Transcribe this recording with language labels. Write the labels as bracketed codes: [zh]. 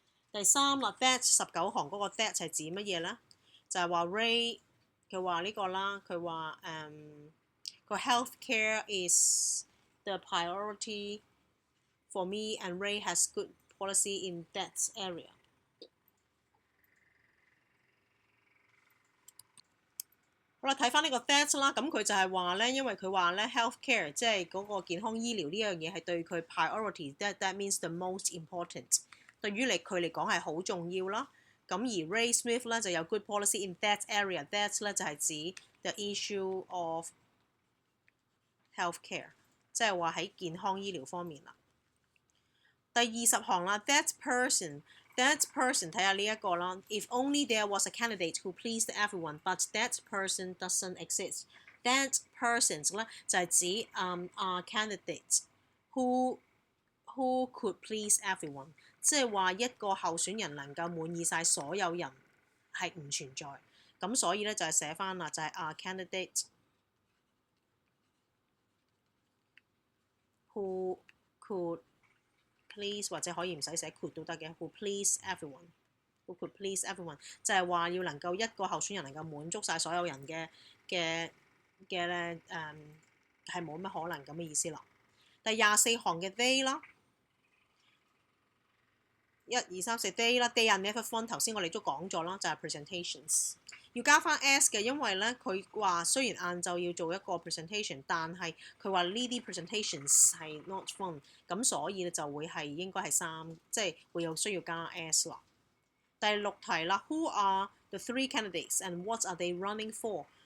[yue] 第3啦 ，that 19行嗰個 that 係指乜嘢咧？就係話 Ray 佢話呢個啦，佢話佢 [en] healthcare is the priority for me and Ray has good policy in that area。 [yue] 好啦，睇翻呢個 that 啦，咁佢就係話咧，因為佢話咧 healthcare 即係嗰個健康醫療呢樣嘢係對佢 priority， [en] that means the most important。 [yue] 對於佢嚟講係好重要啦。咁而 Ray Smith 咧就有 [en] good policy in that area， [yue] that 咧就係指 [en] the issue of healthcare， [yue] 即係話喺健康醫療方面啦。第20行啦 ，that person 睇下呢一個啦。 [en] If only there was a candidate who pleased everyone, but that person doesn't exist. [yue] That persons 咧就係指 [en] candidate who could please everyone， [yue] 即係話一個候選人能夠滿意晒所有人係唔存在。咁所以咧就係寫翻啦，就係candidate who could please 或者可以唔使寫 could 都得嘅 ，who please everyone， [en] who could please everyone [yue] 就係話要能夠一個候選人能夠滿足晒所有人嘅咧係冇乜可能咁嘅意思啦。第24行嘅 they 啦，1、2、3、4 they 啦 ， [en] they are never fun。 [yue] 頭先我哋都講咗啦，就係 presentations 要加翻 s 嘅，因為咧佢話雖然晏晝要做一個 presentation， 但係佢話呢啲 presentations 係 not fun， 咁所以咧就會係應該係3，即係會有需要加 s 啦。第6題啦 [en] ，Who are the 3 candidates and what are they running for？